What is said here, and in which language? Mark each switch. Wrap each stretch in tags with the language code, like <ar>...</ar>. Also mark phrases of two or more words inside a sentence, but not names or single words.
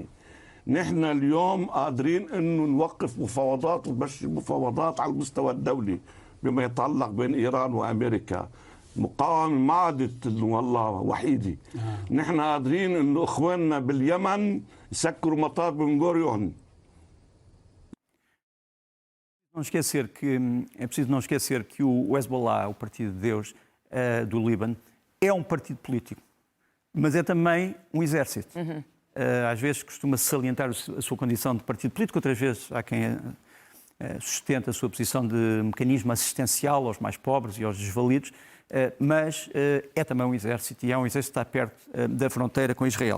<ar>نحن اليوم قادرين أنه نوقف مفاوضات ونمشي مفاوضات على المستوى الدولي بما يتعلق بين إيران وأمريكا. مقاومة ما عادت والله وحيدة. نحن قادرين انه اخواننا باليمن يسكروا مطار بن غوريون.</ar> <pt>É preciso não esquecer que o Hezbollah, o Partido de Deus do Líbano, é um partido político, mas é também um exército. Às vezes costuma-se salientar a sua condição de partido político, outras vezes há quem sustenta a sua posição de mecanismo assistencial aos mais pobres e aos desvalidos, mas é também um exército, e é um exército que está perto da fronteira com Israel.</pt>